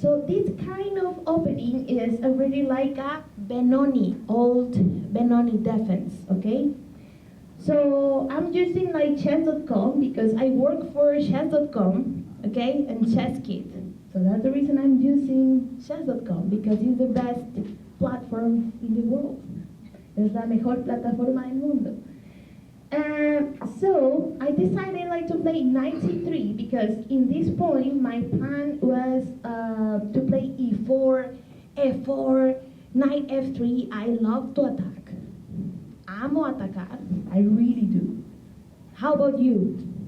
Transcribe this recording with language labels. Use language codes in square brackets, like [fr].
[en] So this kind of opening is already like a Benoni, old Benoni defense, okay? So I'm using like chess.com because I work for chess.com, okay, and ChessKit. So that's the reason I'm using chess.com because it's the best platform in the world. [es] Es la mejor plataforma del mundo. [en] So I decided like to play knight c3 because in this point my plan was to play e4, f4, knight f3. I love to attack. [es] Amo atacar. [en] I really do. How about you?